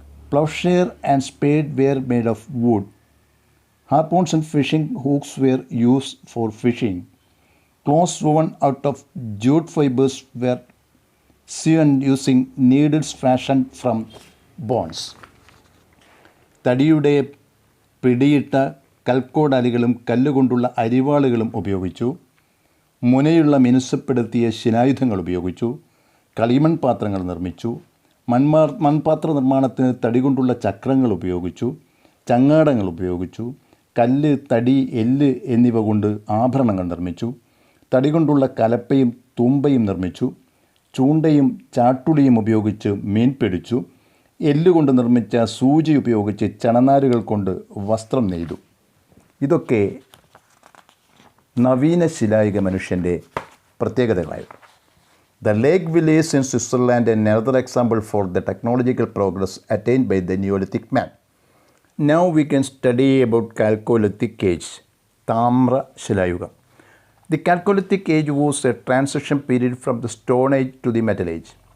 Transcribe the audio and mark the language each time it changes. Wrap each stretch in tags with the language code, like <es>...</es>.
<en>Plowshare and spade were made of wood. Harpoons and fishing hooks were used for fishing. Clothes woven out of jute fibers were sewn using needles fashioned from bones.</en> <ml>തടിയുടെ പിടിയിട്ട കൽക്കോടാലികളും കല്ലുകൊണ്ടുള്ള അരിവാളുകളും ഉപയോഗിച്ചു. മുനയുള്ള മിനുസപ്പെടുത്തിയ ശിലായുധങ്ങൾ ഉപയോഗിച്ചു. കളിമൺ പാത്രങ്ങൾ നിർമ്മിച്ചു. മൺപാത്ര നിർമ്മാണത്തിന് തടി കൊണ്ടുള്ള ചക്രങ്ങൾ ഉപയോഗിച്ചു. ചങ്ങാടങ്ങൾ ഉപയോഗിച്ചു. കല്ല്, തടി, എല്ല് എന്നിവ കൊണ്ട് ആഭരണങ്ങൾ നിർമ്മിച്ചു. തടി കൊണ്ടുള്ള കലപ്പയും തുമ്പയും നിർമ്മിച്ചു. ചൂണ്ടയും ചാട്ടുളിയും ഉപയോഗിച്ച് മീൻ പിടിച്ചു. എല്ലുകൊണ്ട് നിർമ്മിച്ച സൂചി ഉപയോഗിച്ച് ചണനാരുകൾ കൊണ്ട് വസ്ത്രം നെയ്തു. ഇതൊക്കെ നവീന ശിലായുഗ മനുഷ്യൻ്റെ പ്രത്യേകതകളായിരുന്നു.</ml> <en>The lake village in Switzerland is another example for the technological progress attained by the Neolithic man. Now we can study about Chalcolithic age, താമ്ര ശിലായുഗം. The Chalcolithic age was a transition period from the Stone Age to the Metal Age.</en>